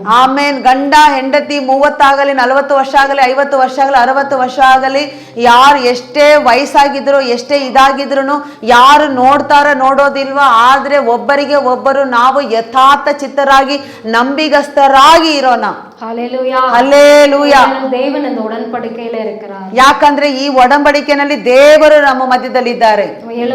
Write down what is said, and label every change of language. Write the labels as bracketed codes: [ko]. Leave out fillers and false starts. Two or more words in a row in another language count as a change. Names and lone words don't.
[kn] ಆಮೇನ್. ಗಂಡ ಹೆಂಡತಿ 30 ಆಗಲಿ 40 ವರ್ಷ ಆಗಲಿ 50 ವರ್ಷ ಆಗಲಿ 60 ವರ್ಷ ಆಗಲಿ ಯಾರು ಎಷ್ಟೇ ವಯಸ್ಸಾಗಿದ್ರು ಎಷ್ಟೇ ಇದಾಗಿದ್ರು ಯಾರು ನೋಡೋದಿಲ್ವಾ, ಆದ್ರೆ ಒಬ್ಬರಿಗೆ ಒಬ್ಬರು ನಾವು ಯಥಾರ್ಥ ಚಿತ್ತರಾಗಿ ನಂಬಿಗಸ್ತರಾಗಿ ಇರೋಣ. [ta] ஹல்லேலூயா, [kn] ಹಲ್ಲೇಲೂಯಾ. [ta] தேவன் இந்த உடன்படிக்கையில இருக்கிறார். [kn] ಯಾಕಂದ್ರೆ ಈ ಒಡಂಬಡಿಕೆಯಲ್ಲಿ ದೇವರು ನಮ್ಮ ಮಧ್ಯದಲ್ಲಿದ್ದಾರೆ.